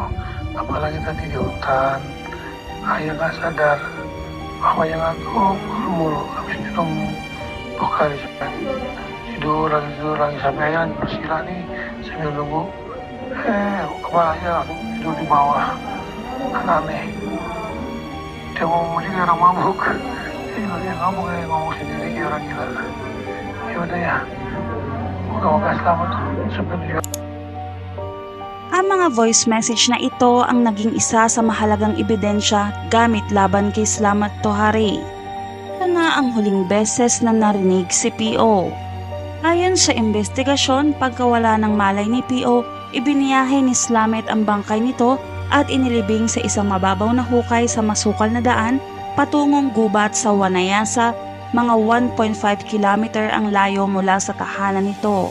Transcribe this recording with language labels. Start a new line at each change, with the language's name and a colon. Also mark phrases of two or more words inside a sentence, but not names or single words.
Indonesian: Apalagi tadi di hutan, ayah gak sadar bahwa yang aku mulu habis minum Pocari tidur lagi sampai ayah bersila nih sambil nunggu. Kepala ayah langsung tidur di bawah. Kan aneh. Dia ngomong sih kayak orang mabuk. Dia ngomong sendiri kayak orang gila. Ya udah ya, moga-moga selamat sampai tujuan.
Filipino: Ang mga
English: voice message
Filipino: na ito ang naging isa sa mahalagang ebidensya gamit laban kay Slamet Tohari. Ito na ang huling beses na narinig si PO. Ayon sa investigasyon, pagkawala ng malay ni PO, ibiniyahe ni Slamet ang bangkay nito at inilibing sa isang mababaw na hukay sa masukal na daan patungong gubat sa Wanayasa, mga 1.5 kilometer ang layo mula sa tahanan nito.